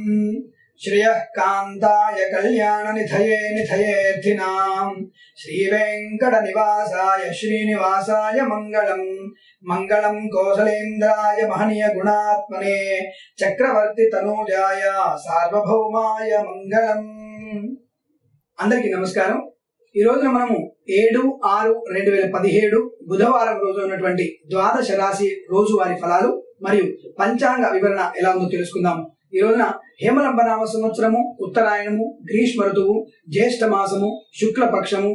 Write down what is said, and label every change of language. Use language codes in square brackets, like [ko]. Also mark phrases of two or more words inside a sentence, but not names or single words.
[sa] श्रियः कान्ताय कल्याणनिधये निधयेऽर्थिनाम् श्रीवेङ्कटनिवासाय श्रीनिवासाय मङ्गलम्। मङ्गलम् कौसलेन्द्राय महनीय गुणात्मने चक्रवर्ति तनूजाय सार्वभौमाय मङ्गलम्। [te] అందరికీ నమస్కారం। ఈ రోజున మనము 7/6/2017 బుధవారం రోజు ఉన్నటువంటి ద్వాదశ రాశి రోజువారీ ఫలాలు మరియు పంచాంగ వివరణ ఎలా ఉందో తెలుసుకుందాం। ఈ రోజున హేమలంబనామ సంవత్సరము, ఉత్తరాయణము, గ్రీష్మ ఋతువు, జ్యేష్ఠ మాసము, శుక్లపక్షము।